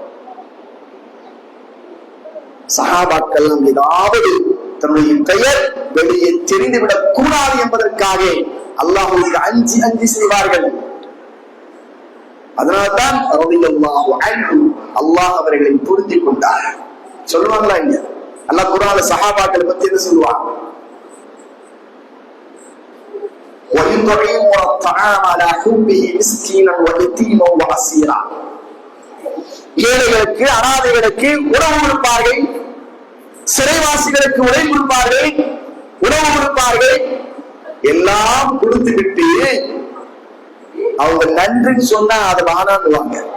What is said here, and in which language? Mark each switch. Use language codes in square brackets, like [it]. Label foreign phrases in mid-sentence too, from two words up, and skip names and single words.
[ta] சஹாபாக்கள் ஏதாவது தன்னுடைய பெயர் வெளியே தெரிந்துவிடக் கூடாது என்பதற்காக அல்லாஹ்வுக்கு அஞ்சி அஞ்சி செய்வார்கள். அதனால்தான் அல்லாஹ் அவர்களை புரிந்து கொண்டார். சொல்லுவாங்களா இங்க? அல்லாஹ் குர்ஆன்ல சஹாபாக்களை பத்தி என்ன சொல்லுவாங்க? [ar] وَيُطْعِمُونَ الطَّعَامَ عَلَى حُبِّهِ مِسْكِينًا وَيَتِيمًا وَأَسِيرًا. [ta] ஏழைகளுக்கு, அனாதைகளுக்கு உணவு கொடுப்பார்கள், சிறைவாசிகளுக்கு உணவு கொடுப்பார்கள், உணவு கொடுப்பார்கள். எல்லாம் கொடுத்து விட்டு அவங்க நன்றி சொன்னா அதை வானாடுவாங்க.